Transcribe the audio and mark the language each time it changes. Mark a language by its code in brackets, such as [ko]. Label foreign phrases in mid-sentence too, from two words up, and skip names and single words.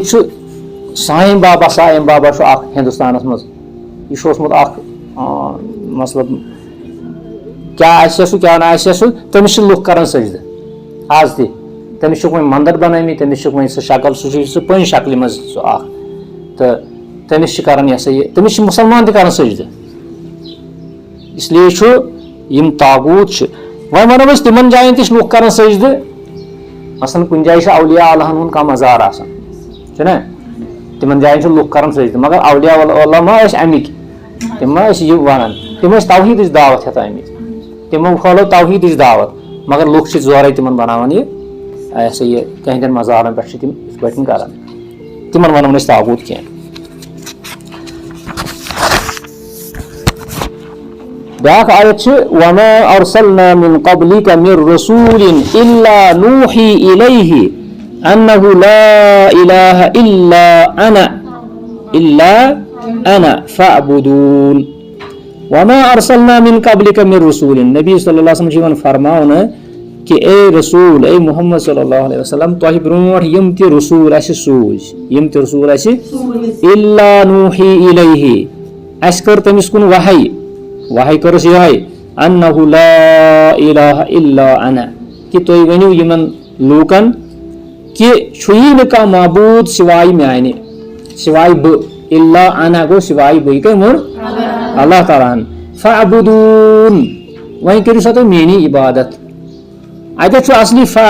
[ks] چھُ سایم بابا چھُ اکھ ہندوستانس منٛز یہِ چھُ اوسمُت اکھ مطلب کیٛاہ آسہِ سُہ کیٛاہ نہٕ آسہِ سُہ تٔمِس چھِ لُکھ کران سجدٕ آز تہِ تٔمِس چھُکھ وۄنۍ منٛدر بنٲومٕتۍ تٔمِس چھُکھ وۄنۍ سُہ شکل سُہ چھُ سُہ پنٛنہِ شکلہِ منٛز سُہ اکھ تہٕ تٔمِس چھِ کران یہِ ہسا یہِ تٔمِس چھِ مُسلمان تہِ کران سجدٕ اس لیے چھُ یِم طاغوٗت چھِ وۄنۍ ونو أسۍ تِمن جاین تہِ چھِ لُکھ کران سجدٕ مثلاً کُنہِ جایہِ چھُ اولیاء اللہن ہُنٛد کانٛہہ مزار آسان چھُنہ تِمن جاین چھِ لُکھ کران سجدٕ مگر اولیاء اللہ ما ٲسۍ اَمِکۍ تِم ما ٲسۍ یہِ ونان تِم ٲسۍ توحیٖدٕچ دعوت ہٮ۪تھ آمٕتۍ تِمو کھولو توحیٖدٕچ دعوت مگر لُکھ چھِ زورے تِمن بناوان یہِ ہسا یہِ تِہنٛدٮ۪ن مزارن پٮ۪ٹھ چھِ تِم یِتھ پٲٹھۍ کران تِمن ونو نہٕ أسۍ طاغوٗت کینٛہہ. بیاکھ آیت چھِ [ar] وَمَا أَرْسَلْنَا مِن قَبْلِكَ مِن رَسُولٍ إِلَّا نُوحِي إِلَيْهِ أَنَّهُ لَا إِلَهَ إِلَّا أَنَا فَاعْبُدُونِ وَمَا أَرْسَلْنَا مِن قَبْلِكَ مِن رَسُولٍ نبی صلی اللہ علیہ وسلم [ks] چھِ یِوان فرماونہٕ کہِ اے رسوٗل اے محمد [ar] صلی اللہ علیہ وسلم [ks] تۄہہِ برونٛٹھ یِم تہِ رسوٗل اَسہِ سوٗزۍ یِم تہِ رسوٗل اَسہِ [ar] إِلَّا نُوحِي إِلَيْهِ [ks] اَسہِ کٔر تٔمِس کُن وحی کٔرٕس یِہے [ar] انہُ لا الہ الا انا [ks] کہِ تُہۍ ؤنِو یِمن لوٗکن کہِ چھُیی نہٕ کانٛہہ معبوٗد سِوایہِ میانہِ سِوایہِ بہٕ [ar] الا انا [ks] گوٚو سِوایہِ بٕے کٔمۍ ووٚن اللہ تعالیٰ ہن فاعبُدوٗن وۄنۍ کٔرِو سا تُہۍ میٲنی عبادت اتٮ۪تھ چھُ اصلی